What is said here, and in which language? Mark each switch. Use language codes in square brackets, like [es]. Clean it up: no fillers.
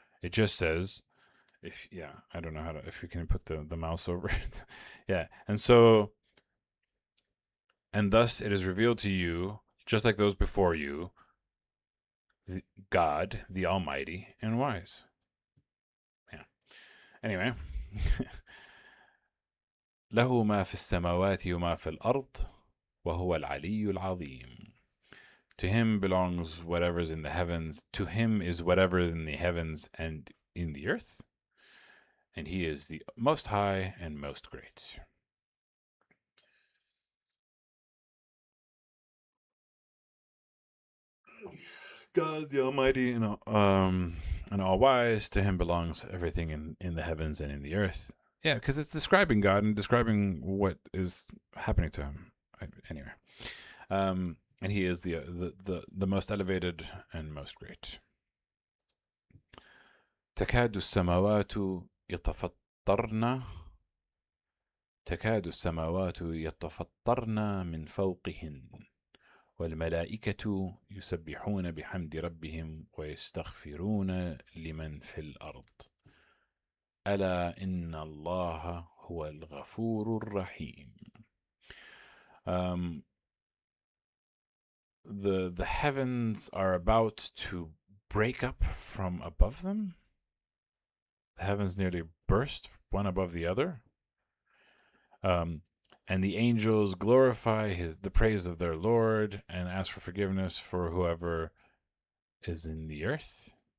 [en] It just says, I don't know how to, if you can put the mouse over it. Yeah, and thus it is revealed to you, just like those before you, God, the Almighty and Wise. Yeah. Anyway. [ar] له ما في السماوات وما في الأرض وهو العلي العظيم. [en] To him belongs whatever is in the heavens. To him is whatever is in the heavens and in the earth. And he is the most high and most great. God the Almighty, and all wise. To Him belongs everything in the heavens and in the earth. Yeah, because it's describing God and describing what is happening to Him. Anyway, and He is the most elevated and most great. [ar] تكاد السماوات يتفطرن تكاد السماوات يتفطرن من فوقهن والملائكة يسبحون بحمد ربهم ويستغفرون لمن في الأرض ألا إن الله هو الغفور الرحيم. [en] The heavens are about to break up from above them. The heavens nearly burst one above the other. And the angels glorify the praise of their Lord and ask for forgiveness for whoever is in the earth.